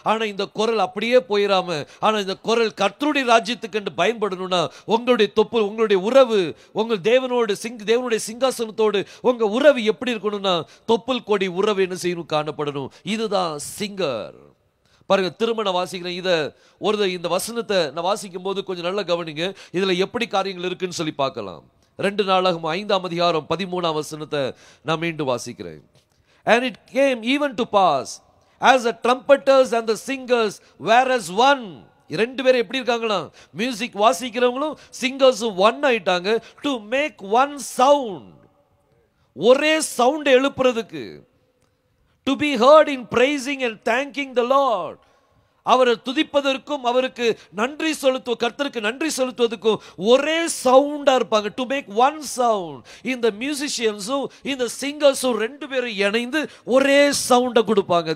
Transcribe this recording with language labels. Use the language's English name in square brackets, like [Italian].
[Tamil] ஆனால் இந்த குரல் அப்படியே போயிடாம, ஆனால் இந்த குரல் கர்த்தருடைய ராஜ்யத்துக்கு என்று பயன்படணும்னா உங்களுடைய உறவு உங்கள் தேவனுடைய சிங்காசனத்தோடு உங்க உறவு எப்படி இருக்கணும்னா தொப்புள் கொடி உறவு என்ன செய்யணும்? காணப்படணும். இதுதான் சிங்கர். பாருங்க, திருமண வாசிக்கிறேன். இந்த வசனத்தை நான் வாசிக்கும் போது கொஞ்சம் நல்லா கவனிங்க. இதுல எப்படி காரியங்கள் இருக்குன்னு சொல்லி பார்க்கலாம். 2 நாளாகமம் 5ஆம் அதிகாரம் 13ஆம் வசனத்தை நான் மீண்டும் வாசிக்கிறேன். [English] And it came even to pass, as the trumpeters and the singers were as one. [Tamil] 2 பேரும் எப்படி இருக்காங்களா? மியூசிக் வாசிக்கிறவங்களும் சிங்கர்ஸும் ஒன் ஆயிட்டாங்க. [English] to make one sound, [Tamil] ஒரே sound எழுப்புறதுக்கு. [English] To be heard in praising and thanking the Lord. [Tamil] அவரை துதிப்பதற்கும் அவருக்கு நன்றி கர்த்தருக்கு நன்றி செலுத்துவதற்கும் ஒரே சவுண்டா இருப்பாங்க. [English] To make one sound. [Tamil] இந்த மியூசிஷியன்ஸும் இந்த சிங்கர்ஸும் 2 பேரும் இணைந்து ஒரே சவுண்டை கொடுப்பாங்க.